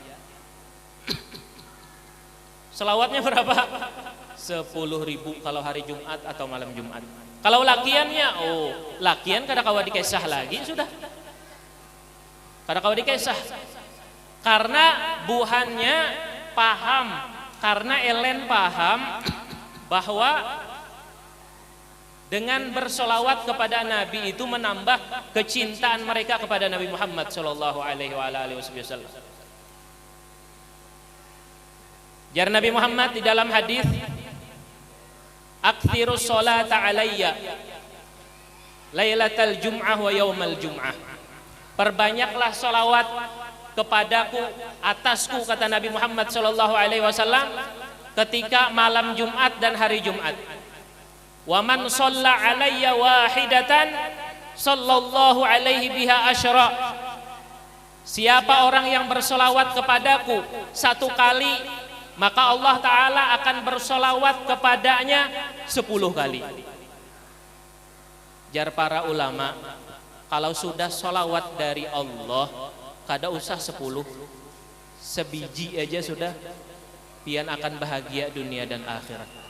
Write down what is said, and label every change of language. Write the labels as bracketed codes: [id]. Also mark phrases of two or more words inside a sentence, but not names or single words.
[id] Selawatnya berapa? 10.000 kalau hari Jumat atau malam Jumat. [bjn] Kalau lakiannya, lakian kada kawa dikesah lagi sudah. Kada kawa dikesah. [id] Karena buhannya paham, karena Ellen paham bahwa dengan bersolawat kepada Nabi itu menambah kecintaan mereka kepada Nabi Muhammad [ar] صلى الله عليه وسلم. [bjn] Jar Nabi Muhammad di dalam hadis, [ar] أكثروا الصلاة علي ليلة الجمعة ويوم الجمعة. [id] Perbanyaklah solawat kepadaku, atasku, kata Nabi Muhammad [ar] صلى الله عليه وسلم, [id] ketika malam Jumat dan hari Jumat. [ar] ومن صلى علي واحدة صلى الله عليه بها عشرا. [id] Siapa orang yang bersolawat kepadaku satu kali, maka Allah Ta'ala akan bersolawat kepadanya 10 kali. [bjn] Jar para ulama, kalau sudah solawat dari Allah, kada usah 10, sebiji aja sudah, pian akan bahagia dunia dan akhirat.